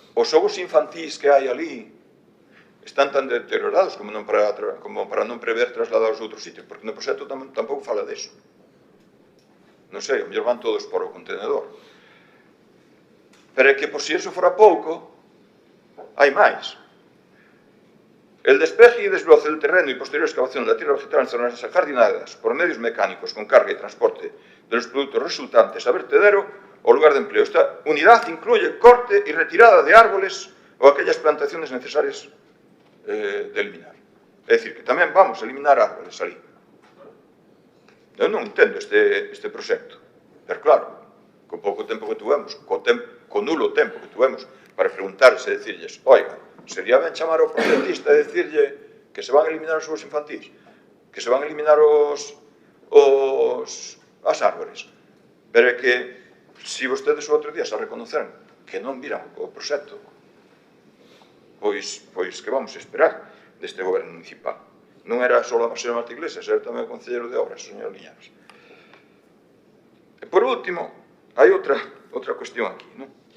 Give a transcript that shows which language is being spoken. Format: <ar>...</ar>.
<gl>Os xogos infantís que hai ali están tan deteriorados como para non prever trasladados a outros sitios, porque no proxecto tampouco fala deso. Non sei, mellor van todos por o contenedor. Pero é que, por si eso fora pouco, hai máis.</gl> <es>El despeje y desbroce del terreno y posterior excavación de la tierra vegetal en zonas ajardinadas por medios mecánicos con carga y transporte de los productos resultantes a vertedero o lugar de empleo. Esta unidad incluye corte y retirada de árboles o aquellas plantaciones necesarias de eliminar.</es> <gl>É dicir, que tamén vamos a eliminar árboles ali. Eu non entendo este proxecto. Pero claro, co pouco tempo que tuvemos, co nulo tempo que tuvemos para preguntarles e dicirles, oiga, sería ben chamar ao proxectista e dicirlle que se van a eliminar os xogos infantís, que se van a eliminar as árbores. Pero é que, se vostedes o outro día se reconoceran que non viran o proxecto, pois que vamos a esperar deste goberno municipal. Non era só a señora Marta Iglesias, era tamén o concelleiro de obras, o señor Liñares. E por último, hai outra cuestión aquí, non?</gl>